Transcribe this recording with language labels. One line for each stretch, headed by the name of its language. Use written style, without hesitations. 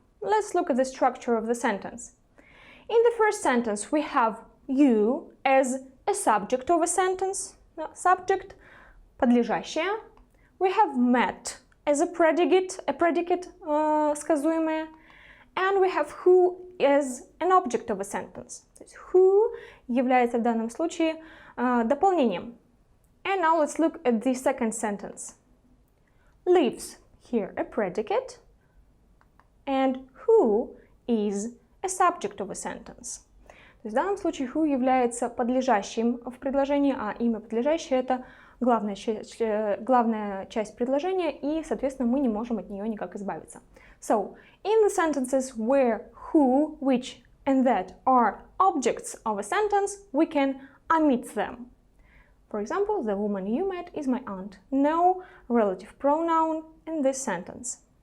English: Let's look at the structure of the sentence. In the first sentence, we have you as a subject of a sentence, subject, подлежащее. We have met as a predicate сказуемое, and we have who as an object of a sentence.
Russian: То есть who является в данном случае дополнением.
English: And now let's look at the second sentence. Lives, here a predicate, and who is a subject of a sentence.
Russian: То есть в данном случае who является подлежащим в предложении, а имя подлежащее это главная часть предложения, и, соответственно, мы не можем от нее никак избавиться.
English: So, in the sentences where who, which, and that are objects of a sentence, we can omit them. For example, the woman you met is my aunt. No relative pronoun in this sentence.